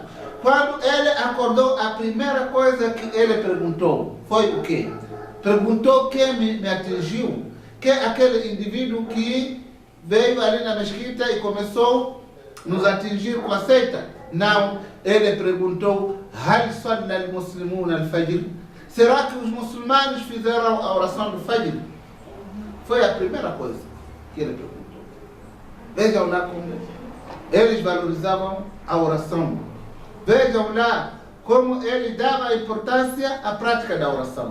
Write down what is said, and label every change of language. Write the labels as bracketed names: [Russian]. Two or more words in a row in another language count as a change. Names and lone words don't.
[Portuguese] Quando ele acordou, a primeira coisa que ele perguntou foi o quê? Perguntou quem me atingiu, que é aquele indivíduo que veio ali na mesquita e começou a nos atingir com a seita. Não, ele perguntou, [Arabic] هل صلى المسلمون الفجر? [Portuguese] Será que os muçulmanos fizeram a oração do Fajr? Foi a primeira coisa que ele perguntou. Vejam lá como eles valorizavam a oração. Vejam lá como ele dava importância à prática da oração.